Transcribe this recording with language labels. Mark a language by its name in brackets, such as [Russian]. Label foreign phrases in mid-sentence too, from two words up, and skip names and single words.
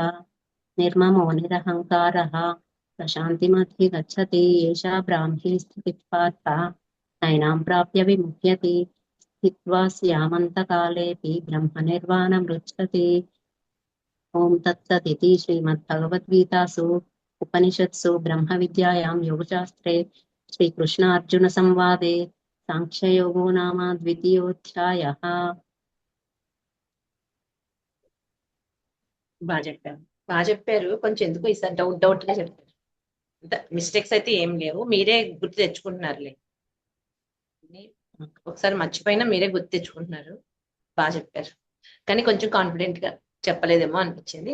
[Sanskrit] निर्ममो निरहङ्कारः स शान्तिमधिगच्छति एषा ब्राह्मी स्थितिः पार्थ नैनां प्राप्य विमुह्यति स्थित्वा स्यामन्तकालेऽपि ब्रह्मनिर्वाणमृच्छति ॐ तत्सदिति श्रीमद्भगवद्गीतासु उपनिषत्सु ब्रह्मविद्यायां योगशास्त्रे श्रीकृष्णार्जुनसंवादे साङ्ख्ययोगो नाम द्वितीयोऽध्यायः [Telugu] బాగా చెప్పారు కొంచెం ఎందుకు ఈసారి డౌట్ గా చెప్పారు. మిస్టేక్స్ అయితే ఏం లేవు, మీరే గుర్తు తెచ్చుకుంటున్నారులే. ఒకసారి మర్చిపోయినా మీరే గుర్తు తెచ్చుకుంటున్నారు. బాగా చెప్పారు, కానీ కొంచెం కాన్ఫిడెంట్ గా చెప్పలేదేమో అనిపించింది.